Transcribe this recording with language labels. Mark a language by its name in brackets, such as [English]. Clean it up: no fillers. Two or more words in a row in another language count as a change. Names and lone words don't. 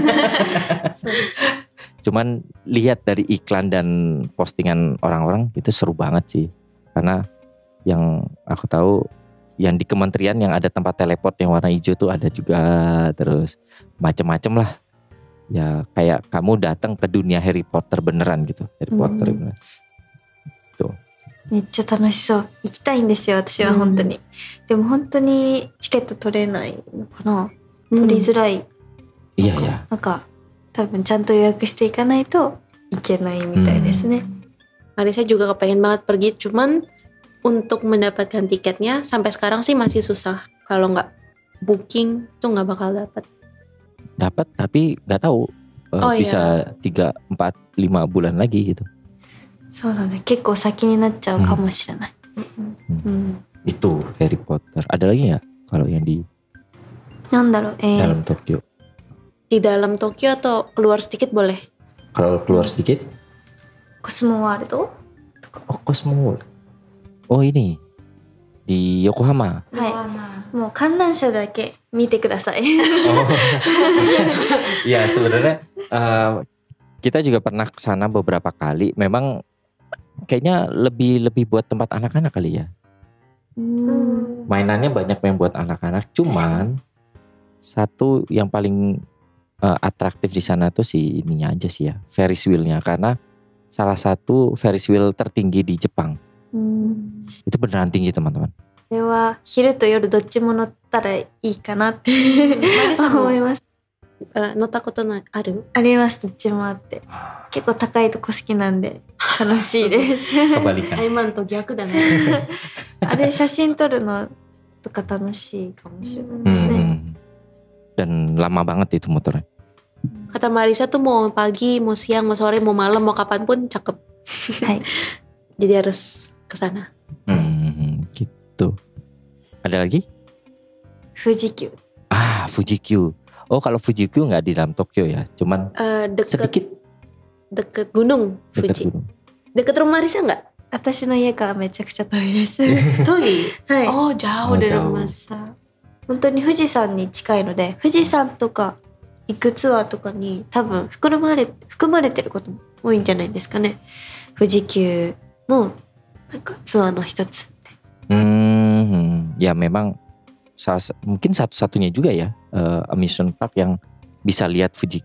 [Indonesian] Cuman lihat dari iklan dan postingan orang-orang itu seru banget sih. Karena yang aku tahu yang di kementerian yang ada tempat teleport yang warna hijau tuh ada juga, terus macem-macem lah. Ya kayak kamu datang ke dunia Harry Potter beneran gitu. Harry Potter beneran. Tuh. [Japanese] めっちゃ楽しそう。行きたいんですよ、私は本当に。でも本当にチケット取れないのかな。取りづらい。 [Indonesian] Iya ya. [Japanese] なんか多分ちゃんと予約していかないといけないみたいですね。 [Indonesian] Marisa juga kepengen banget pergi, cuman untuk mendapatkan tiketnya sampai sekarang sih masih susah. Kalau nggak booking tuh nggak bakal dapat. Dapat tapi nggak tahu bisa 3, 4, 5 bulan lagi gitu. [Japanese] そうなんだ。結構先になっちゃうかもしれない。 [Indonesian] Itu Harry Potter. Ada lagi nggak kalau yang di [Japanese] なんだろう。 [Indonesian] dalam Tokyo? Di dalam Tokyo atau keluar sedikit boleh? Kalau keluar sedikit? [Japanese] コスモワールド。 [Indonesian] Oh, Cosmo World. Oh ini di Yokohama. [Japanese] はい。もう観覧車だけ見てください。 Oh. [Indonesian] Ya sebenarnya kita juga pernah ke sana beberapa kali. Memang kayaknya lebih buat tempat anak-anak kali ya. Mainannya banyak yang buat anak-anak. Cuman satu yang paling atraktif di sana tuh si ininya aja sih ya, [English] Ferris wheel- [Indonesian] nya, karena salah satu [English] Ferris wheel [Indonesian] tertinggi di Jepang. Itu beneran tinggi teman-teman. [Japanese] これは昼と夜どっちも乗ったらいいかなって思います。乗ったことないある？あります。どっちもあって。結構高いとこ好きなんで楽しいです。 [Indonesian] Kebalikan. [Japanese] 今のと逆だね。あれ写真撮るのとか楽しいかもしれないですね。 [Indonesian] Dan lama banget itu motornya. Kata Marisa tuh mau pagi, mau siang, mau sore, mau malam, mau kapanpun cakep. Hai. Jadi harus ke sana. Gitu. Ada lagi? Fuji-Q. Fuji-Q. Oh, kalau Fuji-Q nggak di dalam Tokyo ya, cuman sedikit deket gunung Fuji. Deket rumah Marisa nggak? [Japanese] 私の家からめちゃくちゃ遠いです。遠い？はい。 [Indonesian] jauh dari rumah Marisa. [Japanese] 本当に富士山に近いので、富士山とか行くツアーとかに多分含まれてることも多いんじゃないですかね。富士急のなんかツアーの一つ。 [Indonesian] Ya memang mungkin satu-satunya juga ya [English] amusement park [Indonesian] yang bisa lihat Fuji.